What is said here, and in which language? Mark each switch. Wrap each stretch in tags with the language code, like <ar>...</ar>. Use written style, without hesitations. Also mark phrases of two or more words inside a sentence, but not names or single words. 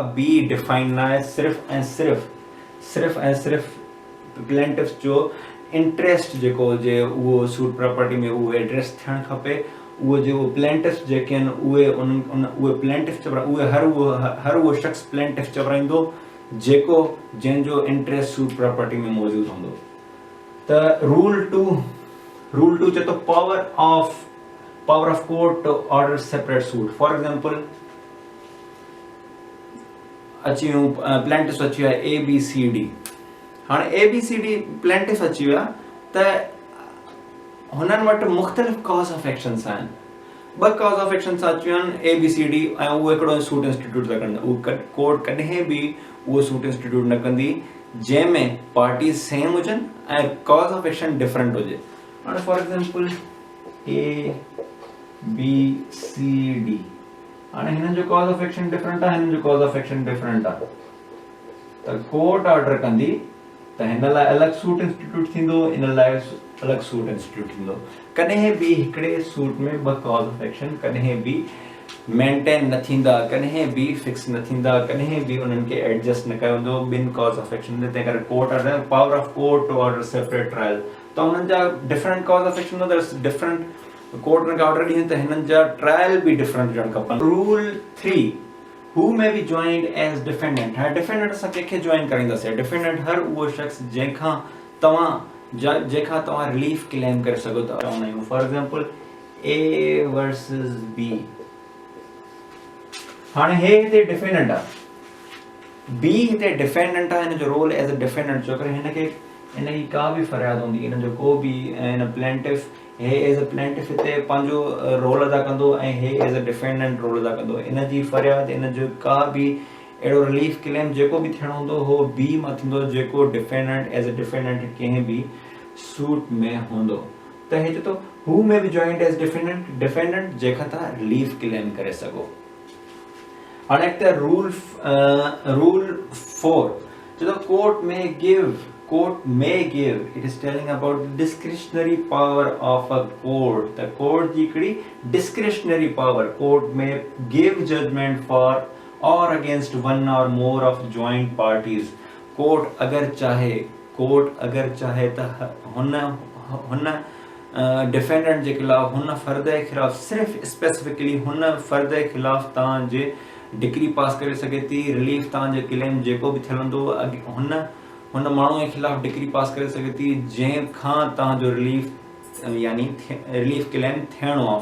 <sd>बि डिफाइन न आहे सिर्फ़ ऐं सिर्फ़ प्लेंटिफ जो इंट्रेस्ट जेको हुजे उहो</sd> <en>suit property</en> <sd>में उहो एड्रेस थियणु खपे उहो जो प्लेंटिफ जेके आहिनि उहे प्लेंटिफ उहे हर उहो शख़्स प्लेंटिफ चवराईंदो जंहिंजो इंट्रेस्ट</sd> <en>suit property</en> <sd>में मौजूदु हूंदो त रूल 2 चए थो</sd> <en>power of court to order separate suit for example</en> <sd>अची वियूं प्लेंटिफ्स अची विया ABCD हाणे ABCD प्लेंटिफ अची विया त हुननि वटि मुख़्तलिफ़</sd> <en>cause of actions</en> <sd>आहिनि 2</sd> <en>cause of actions</en> <sd>अची विया आहिनि ABCD ऐं उहो हिकिड़ो</sd> <en>suit institute</en> <sd>था कनि उहो कोर्ट कॾहिं बि उहो</sd> <en>suit institute</en> <sd>न कंदी जंहिंमें पार्टीज़ सेम हुजनि ऐं</sd> <en>cause of action different</en> <sd>हुजे हाणे</sd> <en>for example</en> <sd>ABCD हाणे हिननि जो</sd> <en>cause of action different</en> <sd>आहे हिननि जो</sd> <en>cause of action different</en> <sd>आहे त</sd> <en>court order</en> <sd>कंदी त हिन लाइ अलॻि</sd> <en>suit institute</en> <sd>थींदो इन लाइ अलॻि</sd> <en>suit institute</en> <sd>थींदो कॾहिं बि हिकिड़े सूट में 2</sd> <en>cause of action</en> <sd>कॾहिं बि मेंटेन न थींदा कॾहिं बि फिक्स न थींदा कॾहिं बि उन्हनि खे एडजस्ट न कयो वेंदो 2</sd> <en>cause of action</en> <sd>तंहिं करे</sd> <en>court order power of court to order separate trial</en> <sd>त उन्हनि जा</sd> <en>different cause of action</en> <sd>हूंदा डिफरेंट कोर्ट हुनखे ऑर्डर ॾींदी त हिननि जा ट्रायल बि डिफरेंट हुजणु खपनि रूल 3</sd> <en>who may be joined as defendant</en> <sd>हाणे डिफेंडेंट असां कंहिंखे जॉइन कराईंदासीं डिफेंडेंट हर उहो शख़्स जंहिंखां तव्हां</sd> <en>relief claim</en> <sd>करे सघो था चवंदा आहियूं</sd> <en>for example A versus B.</en> <sd>हाणे हे हिते डिफेंडेंट आहे, B हिते डिफेंडेंट आहे, हिन जो रोल</sd> <en>as a defendant,</en> <sd>छो करे हिनजी का बि फरियाद हूंदी, हिन जो को बि हिन प्लेंटिफ, हे</sd> <en>as a plaintiff</en> <sd>हिते पंहिंजो रोल अदा कंदो ऐं हे</sd> <en>as a defendant role</en> <sd>अदा कंदो। हिनजी फरियाद, हिन जो का बि अहिड़ो</sd> <en>relief claim</en> <sd>जेको बि थियणो हूंदो हो बी मां थींदो, जेको डिफेंडेंट</sd> <en>as a defendant</en> <sd>कंहिं बि सूट में हूंदो। त हे चए थो</sd> <en>who may be joined as defendant,</en> <sd>डिफेंडेंट जंहिंखां तव्हां</sd> <en>relief claim</en> <sd>करे सघो। हाणे अॻिते रूल 4 चए थो</sd> <en>court may give, it is telling about the discretionary power of a court, the court</en> <sd>जी हिकिड़ी</sd> <en>discretionary power, court may give judgment for or against one or more of joint parties।</en> <sd>कोर्ट अगर चाहे त हुन डिफेंडेंट जे खिलाफ, हुन फर्द जे खिलाफ, सिर्फ़ स्पेसिफिकली हुन फर्द जे खिलाफ तव्हांजे</sd> <en>decree pass</en> <sd>करे सघे थी, रिलीफ तव्हांजे क्लेम जेको बि थियल हूंदो हुन माण्हू जे खिलाफ डिक्री पास करे सघे थी जंहिंखां तव्हांजो रिलीफ यानी</sd> <en>relief claim</en> <sd>थियणो आहे।</sd>